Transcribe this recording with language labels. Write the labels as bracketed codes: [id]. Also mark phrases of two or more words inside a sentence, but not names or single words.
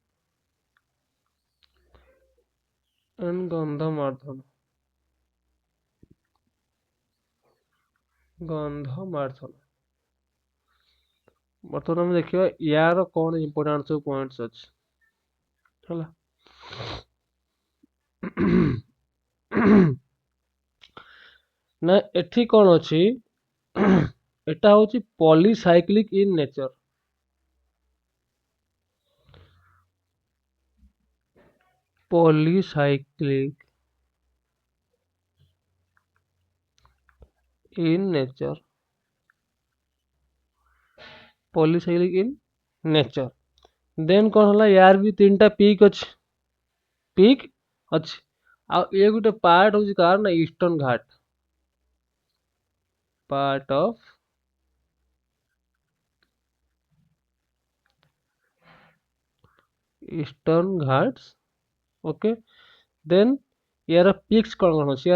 [or] and ଗନ୍ଧମାର୍ଦ୍ଦନ ବର୍ତ୍ତମାନ ଆମେ ଦେଖିବା ୟାର କଣ ଇମ୍ପୋର୍ଟାଣ୍ଟ ସବୁ ପଏଣ୍ଟସ୍ ଅଛି ହେଲା। ନା ଏଠି କଣ ଅଛି, ଏଟା ହଉଛି [en] polycyclic in nature. polycyclic in nature, polycyclic in nature. [or] ଦେନ୍ କଣ ହେଲା, ୟାର ବି 3ଟା ପିକ୍ ଅଛି ଆଉ ଏ ଗୋଟେ ପାର୍ଟ ହଉଛି କାର ନା ଇଷ୍ଟର୍ଣ୍ଣ ଘାଟ, [en] part of Eastern Ghats. [or] ଓକେ, ଦେନ୍ ୟାର ପିକ୍ସ କଣ କଣ ଅଛି?